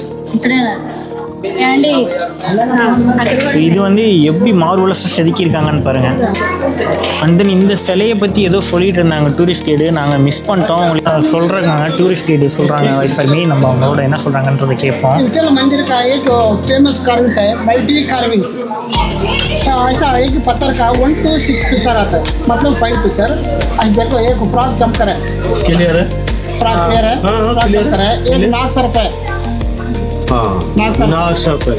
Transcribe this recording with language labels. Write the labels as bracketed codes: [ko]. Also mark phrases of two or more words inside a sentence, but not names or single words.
[ta] இது வந்து எப்படி மார்வலஸாக செதுக்கியிருக்காங்கன்னு பாருங்க. [en] and then [ta] இந்த சிலையை பற்றி ஏதோ சொல்லிட்டு இருந்தாங்க [en] tourist guide, [ta] நாங்கள் மிஸ் பண்ணிட்டோம். உங்களுக்கு சொல்கிறாங்க [en] tourist guide [ta] சொல்கிறாங்க வைஃபர்மி, நம்ம அவங்களோட என்ன சொல்கிறாங்கன்றதை கேட்போம். [hi] मंदिर का एक [en] famous carvings [hi] है, [en] multi carvings. [hi] ऐसा है कि पत्थर का 1 to 6 पिक्चर आता है, मतलब 5 पिक्चर। आज देखो एक [en] frog jump [hi] करे, क्लियर है, फ्रॉग पैर है, [en] frog jump [hi] करे, एक नाग सर्प है। नाग सर्प है,